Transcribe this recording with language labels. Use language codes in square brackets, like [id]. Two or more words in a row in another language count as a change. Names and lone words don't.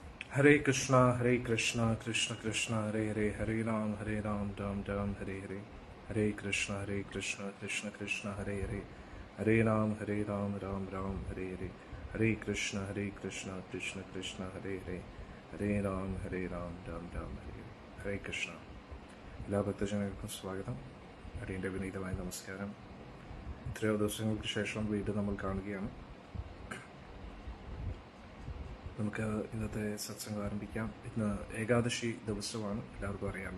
[sa] हरे कृष्ण, कृष्ण कृष्ण, हरे हरे, हरे राम, राम राम, हरे हरे. हरे कृष्ण, कृष्ण कृष्ण, हरे हरे, हरे राम, राम राम, हरे हरे. हरे कृष्ण, कृष्ण कृष्ण, हरे हरे, हरे राम, राम राम, हरे हरे. हरे कृष्ण. [ml] എല്ലാ ഭക്തജനങ്ങൾക്കും സ്വാഗതം. അടിയൻ്റെ വിനീതമായ നമസ്കാരം. എത്രയോ ദിവസങ്ങൾക്ക് ശേഷം വീണ്ടും നമ്മൾ കാണുകയാണ്. നമുക്ക് ഇന്നത്തെ സത്സംഗം ആരംഭിക്കാം. ഇന്ന് ഏകാദശി ദിവസമാണ്, എല്ലാവർക്കും അറിയാം.